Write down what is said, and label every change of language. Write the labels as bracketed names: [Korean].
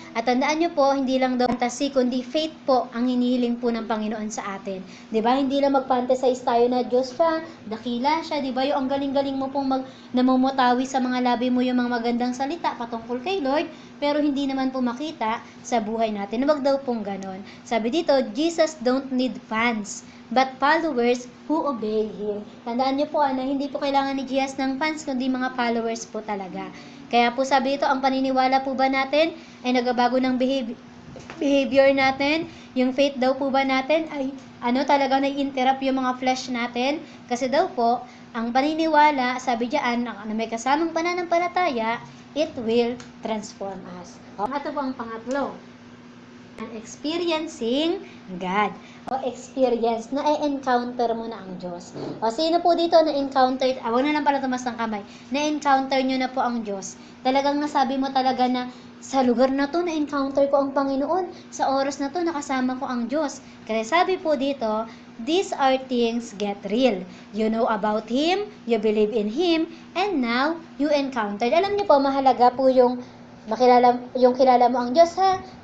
[Filipino] At tandaan nyo po, hindi lang daw fantasy, kundi faith po ang hinihiling po ng Panginoon sa atin. 'Di ba? Hindi lang mag-fantasize tayo na Diyos siya, dakila siya, 'di ba? Yung ang galing-galing mo pong namumutawi sa mga labi mo yung mga magandang salita patungkol kay Lord, pero hindi naman po makita sa buhay natin. Huwag daw pong ganon. [English] Sabi dito, Jesus don't need fans, but followers who obey Him. [Filipino] Tandaan niyo po na hindi po kailangan ni Jesus ng fans, kundi mga followers po talaga. Kaya po sabi dito, ang paniniwala po ba natin ay nagbabago ng behavior natin? Yung faith daw po ba natin ay talaga na-interrupt yung mga flesh natin? Kasi daw po, ang paniniwala, sabi diyan, na may kasamang pananampalataya, it will transform us. Ito po ang pangatlo. Experiencing God. Experience, na-encounter mo na ang Diyos. Sino po dito na-encounter, wag na lang pala tumas ng kamay, na-encounter nyo na po ang Diyos. Talagang nasabi mo talaga na, sa lugar na to, na-encounter ko ang Panginoon. Sa oras na to, nakasama ko ang Diyos. [English] Kasi sabi po dito, these are things get real. You know about Him, you believe in Him, and now, you encountered. [Filipino] Alam niyo po, mahalaga po yung kilala mo ang Diyos, ha?